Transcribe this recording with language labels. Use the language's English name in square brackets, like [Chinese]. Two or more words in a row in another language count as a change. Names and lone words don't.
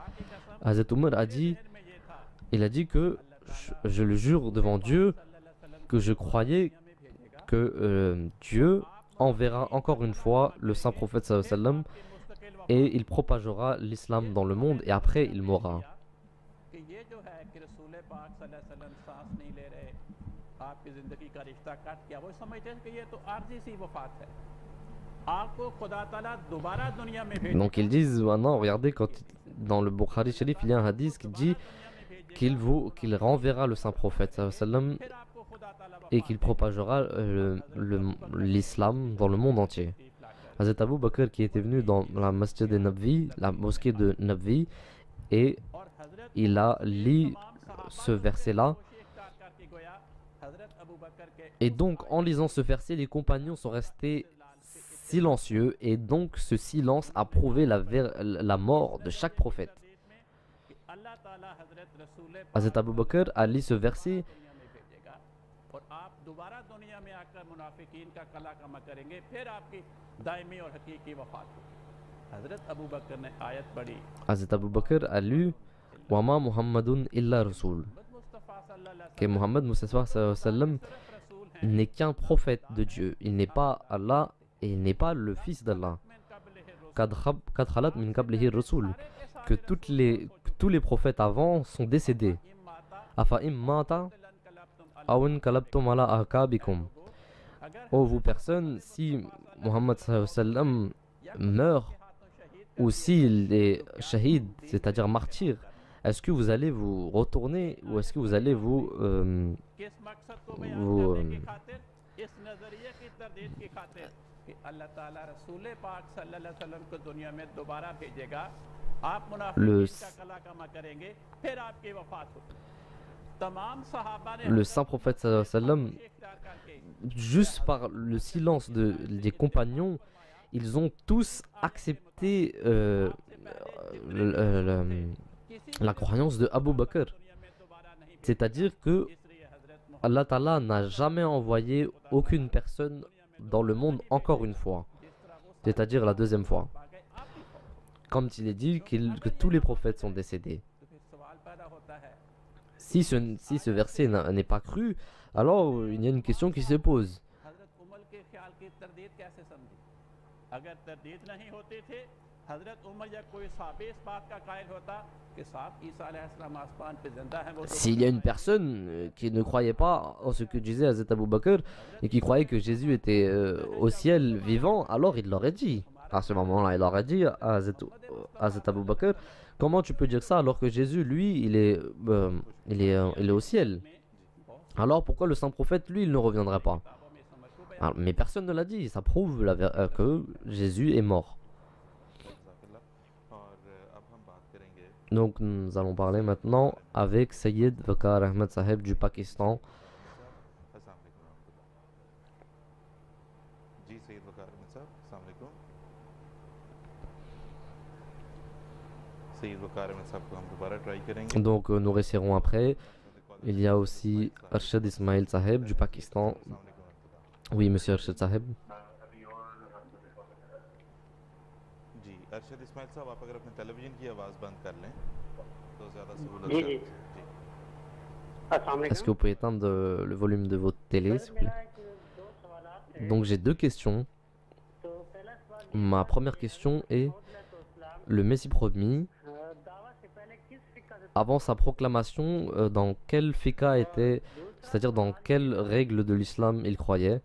[French] Hazrat Umar a dit que je le jure devant Dieu que je croyais que Dieu enverra encore une fois le saint prophète sallam et il propagera l'islam dans le monde et après il mourra. [Urdu] آپ کی زندگی کا رشتہ کٹ گیا، وہ سمجھتے ہیں کہ یہ تو عارضی سی وفات ہے، آپ کو خدا تعالیٰ دوبارہ دنیا میں بھیج [French] Donc ils disent maintenant, regardez, dans le Bukhari Sharif, il y a un hadith qui dit qu'il renverra le saint prophète sallam, [Urdu] پھر آپ کو خدا تعالیٰ [French] et qu'il propagera l'islam dans le monde entier. Hazrat Abu Bakr qui était venu dans la masjid de Nabvi, la mosquée de Nabvi, et [Urdu] اور حضرت [French] il a lu ce verset-là. [Urdu] کر کے گویا حضرت ابو بکر کے [French] Et donc, en lisant ce verset, les compagnons sont restés silencieux, et donc ce silence a prouvé la mort de chaque prophète. [Urdu] کہ اللہ تعالیٰ حضرت رسول [French] Hazrat Abu Bakr a lu ce verset, [Urdu] دنیا میں بھیجے گا اور آپ دوبارہ دنیا میں آ کر منافقین کا قلع قمع کریں گے، پھر آپ کی دائمی اور حقیقی وفات ہوگی. حضرت ابو بکر نے آیت پڑھی, [French] Hazrat Abu Bakr a lu [Arabic] وما محمد إلا رسول, مصطفى صلى الله عليه [French] que Muhammad Mustafa [Arabic] صلى الله عليه وسلم [Urdu] وسلم رسول ہیں, [French] n'est qu'un prophète de Dieu. Il n'est pas Allah et il n'est pas le fils d'Allah. [Arabic] من قبله الرسل, قد خلت من قبله الرسل. [French] Que tous les prophètes avant sont décédés. [Arabic] इम्माता أفإن مات انقلبتم انقلبتم على أعقابكم. [Urdu] अगर [French] Oh vous personnes, si Muhammad [Arabic] صلى الله عليه وسلم [French] meurt [Urdu] ہاتھوں شہید [French] ou s'il est shahid, c'est-à-dire martyr, est-ce que vous allez vous retourner ou est-ce que vous allez [Urdu] کس مقصد کو بیان वो, کرنے کی خاطر، اس نظریے کی تردید کی خاطر کہ اللہ تعالیٰ رسول پاک [Arabic] صلى الله عليه وسلم [Urdu] کو دنیا میں دوبارہ بھیجے گا، آپ منافقین کا قلع قمع کریں گے، پھر آپ کی وفات ہوگی. تمام صحابہ نے [French] le saint prophète [Arabic] صلى الله عليه وسلم, [Urdu] اختیار کر کے [French] juste par le silence des compagnons, ils ont tous accepté la croyance de Abu Bakr. [Urdu] دنیا میں دوبارہ نہیں, [French] C'est-à-dire que [Urdu] اس لیے حضرت [French] Allah Ta'ala n'a jamais envoyé aucune personne dans le monde encore une fois. C'est-à-dire la deuxième fois. Comme il est dit que tous les prophètes sont décédés. [Urdu] تو پھر سوال پیدا ہوتا ہے, [French] Si ce verset n'est pas cru, alors il y a une question qui se pose. [Urdu] حضرت عمر کے خیال کی تردید کیسے سمجھی؟ اگر تردید نہیں ہوتی تھی، حضرت عمر یا کوئی صحابی اس بات کا قائل ہوتا کہ صاحب عیسیٰ علیہ السلام آسمان پہ زندہ ہے، وہ تو [French] S'il y a une personne qui ne croyait pas en ce que disait Hazrat Abu Bakr et qui croyait que Jésus était au ciel vivant, alors il l'aurait dit. À ce moment-là, il aurait dit à Hazrat Abu Bakr, comment tu peux dire ça alors que Jésus, lui, il est au ciel. Alors pourquoi le saint prophète, lui, il ne reviendrait pas? Alors, mais personne ne l'a dit, ça prouve que Jésus est mort. [Urdu] اور اب ہم بات کریں گے [French] Donc nous allons parler maintenant avec Sayyid Waqar Ahmed Saheb du Pakistan. [Arabic] السلام عليكم رحمة الله. [Urdu] جی سید وقار احمد صاحب, [Arabic] السلام عليكم. [Urdu] سید وقار احمد صاحب کو ہم دوبارہ ٹرائی کریں گے. [French] Donc nous réessayerons après. Il y a aussi Arshad Ismail Saheb du Pakistan. [Arabic] السلام عليكم رحمة الله. [French] Oui, monsieur Arshad Saheb. [Urdu] جی ارشد اسماعیل صاحب، آپ اگر اپنے ٹیلی ویژن کی آواز بند کر لیں تو زیادہ سہولت जी, है। जी। जी अस्सलाम [French] Est-ce que vous pouvez éteindre le volume de votre télé, s'il vous plaît? Donc j'ai deux questions. Ma première question est, le Messie promis, avant sa proclamation, dans quel fiqh était, c'est-à-dire dans quelle règle de l'islam il croyait?